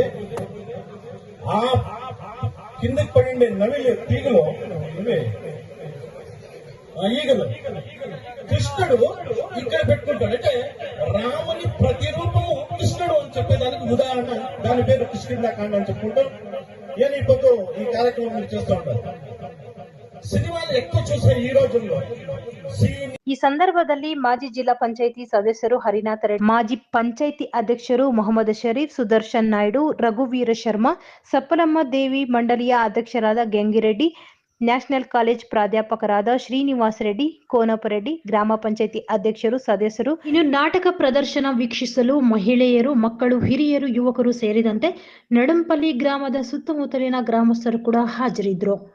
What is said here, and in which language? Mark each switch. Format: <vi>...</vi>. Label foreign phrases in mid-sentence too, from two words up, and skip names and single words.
<te>ఆ కిందకి పడిండే నవిలి తీగలో ఈగలు కృష్ణుడు ఇక్కడ పెట్టుకుంటాడు. అంటే రాముని ప్రతిరూపము కృష్ణుడు అని చెప్పేదానికి ఉదాహరణ. దాని పేరు కిష్కింధాకాండ అని చెప్పుకుంటాం. నేను ఇప్పుడు ఈ కార్యక్రమం చేస్తూ ఉంటాను. సినిమాలు ఎక్కువ చూసే ఈ రోజుల్లో</te> <kn>ಈ ಸಂದರ್ಭದಲ್ಲಿ ಮಾಜಿ ಜಿಲ್ಲಾ ಪಂಚಾಯಿತಿ ಸದಸ್ಯರು ಹರಿನಾಥ ರೆಡ್ಡಿ, ಮಾಜಿ ಪಂಚಾಯಿತಿ ಅಧ್ಯಕ್ಷರು ಮೊಹಮ್ಮದ್ ಶರೀಫ್, ಸುದರ್ಶನ್ ನಾಯ್ಡು, ರಘುವೀರ ಶರ್ಮಾ, ಸಪ್ಪಲಮ್ಮ ದೇವಿ ಮಂಡಳಿಯ ಅಧ್ಯಕ್ಷರಾದ ಗಂಗಿರೆಡ್ಡಿ, ನ್ಯಾಷನಲ್ ಕಾಲೇಜ್ ಪ್ರಾಧ್ಯಾಪಕರಾದ ಶ್ರೀನಿವಾಸ ರೆಡ್ಡಿ, ಕೋನಪರೆಡ್ಡಿ, ಗ್ರಾಮ ಪಂಚಾಯಿತಿ ಅಧ್ಯಕ್ಷರು, ಸದಸ್ಯರು, ಇನ್ನು ನಾಟಕ ಪ್ರದರ್ಶನ ವೀಕ್ಷಿಸಲು ಮಹಿಳೆಯರು, ಮಕ್ಕಳು, ಹಿರಿಯರು, ಯುವಕರು ಸೇರಿದಂತೆ ನಡಂಪಲ್ಲಿ ಗ್ರಾಮದ ಸುತ್ತಮುತ್ತಲಿನ ಗ್ರಾಮಸ್ಥರು ಕೂಡ ಹಾಜರಿದ್ದರು.</kn>